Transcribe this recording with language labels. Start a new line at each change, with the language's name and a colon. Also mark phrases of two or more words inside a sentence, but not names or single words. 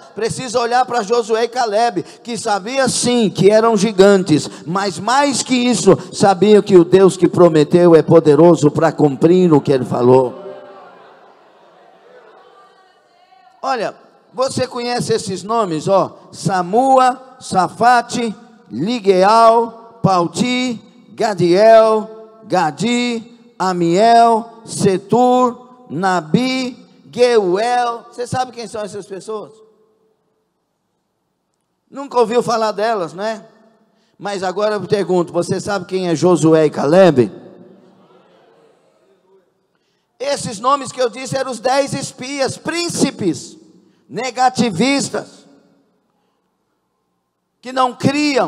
Portuguese: Precisa olhar para Josué e Caleb, que sabia sim que eram gigantes, mas mais que isso, sabiam que o Deus que prometeu é poderoso para cumprir o que ele falou. Olha, você conhece esses nomes, ó? Samua, Safate, Ligeal, Palti, Gadiel, Gadi, Amiel, Setur, Nabi, Geuel. Você sabe quem são essas pessoas? Nunca ouviu falar delas, né? Mas agora eu pergunto, você sabe quem é Josué e Caleb? Esses nomes que eu disse eram os 10 espias, príncipes, negativistas, que não criam.